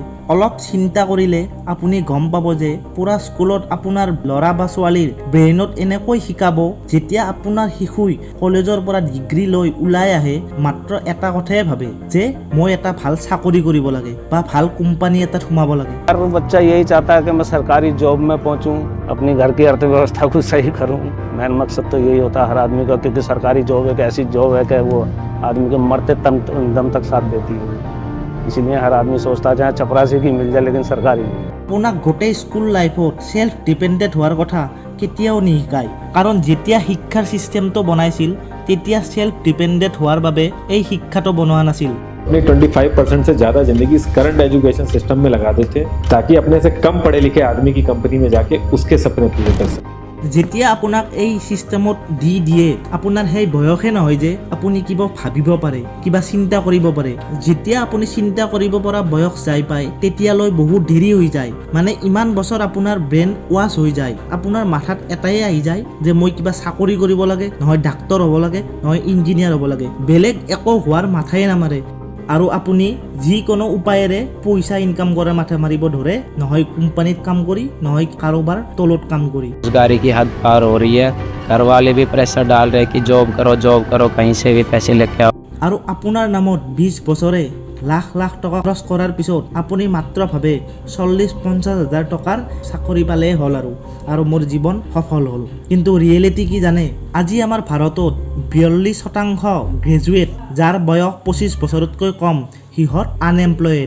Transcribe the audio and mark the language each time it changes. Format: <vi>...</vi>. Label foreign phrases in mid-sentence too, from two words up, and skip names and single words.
<as>অলপ চিন্তা কৰিলে আপুনি গম পাব যে পুৰা স্কুলত আপোনাৰ ল'ৰা বা ছোৱালীৰ ব্ৰেইনত এনেকৈ শিকাব, যেতিয়া আপোনাৰ শিশুই কলেজৰ পৰা ডিগ্ৰী লৈ ওলাই আহে মাত্ৰ এটা কথাই ভাবে যে মই এটা ভাল চাকৰি কৰিব লাগে বা ভাল কোম্পানী এটাত সোমাব লাগে।</as> <hi>हर बच्चा यही चाहता है कि मैं सरकारी जॉब में पहुंचूं, अपनी घर की अर्थव्यवस्था को सही करूं। मेन मकसद तो यही होता है हर आदमी का, क्योंकि सरकारी जॉब एक ऐसी जॉब है कि वो आदमी के मरते दम तक साथ देती है। इसलिए हर आदमी सोचता है चाहे चपरासी की मिल जाए लेकिन सरकारी नहीं।</hi> <as>আপোনাক গোটেই স্কুল লাইফত</as> <en>self dependent</en> <as>হোৱাৰ কথা কেতিয়াও নিশিকায়, কাৰণ যেতিয়া শিক্ষাৰ ছিষ্টেমটো বনাইছিল তেতিয়া</as> <en>self dependent</en> <as>হোৱাৰ বাবে এই শিক্ষাটো বনোৱা নাছিল।</as> <hi>अपनी 25% से ज़्यादा जिंदगी इस</hi> <en>current education system</en> <hi>में लगा देते ताकि अपने से कम पढ़े लिखे आदमी की कंपनी में जाके उसके सपने पूरे कर सके।</hi> <as>যেতিয়া আপোনাক এই ছিষ্টেমত দি দিয়ে, আপোনাৰ সেই বয়সে নহয় যে আপুনি কিবা ভাবিব পাৰে, কিবা চিন্তা কৰিব পাৰে। যেতিয়া আপুনি চিন্তা কৰিব পৰা বয়স যাই পায় তেতিয়ালৈ বহুত দেৰি হৈ যায়। মানে ইমান বছৰ আপোনাৰ</as> <en>brain wash</en> <as>হৈ যায়, আপোনাৰ মাথাত এটাই আহি যায় যে মই কিবা চাকৰি কৰিব লাগে, নহয় ডাক্তৰ হ'ব লাগে, নহয় ইঞ্জিনিয়াৰ হ'ব লাগে। বেলেগ একো হোৱাৰ মাথাই নামাৰে আৰু আপুনি যিকোনো উপায়েৰে পইচা ইনকাম কৰা মাথা মাৰিব ধৰে, নহয় কোম্পানীত কাম কৰি, নহয় কাৰোবাৰ তলত কাম কৰি।</as> <hi>रोजगारी की हद पार हो रही है, घर वाले भी प्रेशर डाल रहे हैं कि जॉब करो कहीं से भी पैसे लेके आओ।</hi> <as>আৰু আপোনাৰ নামত 20 বছৰে লাখ লাখ টকা খৰচ কৰাৰ পিছত আপুনি মাত্ৰ ভাবে 40-50 হাজাৰ টকাৰ চাকৰি পালেই হ'ল আৰু মোৰ জীৱন সফল হ'ল। কিন্তু ৰিয়েলিটি কি জানে? আজি আমাৰ ভাৰতত 42% গ্ৰেজুৱেট, যাৰ বয়স 25 বছৰতকৈ কম, সিহঁত আনএমপ্লয়েড।</as>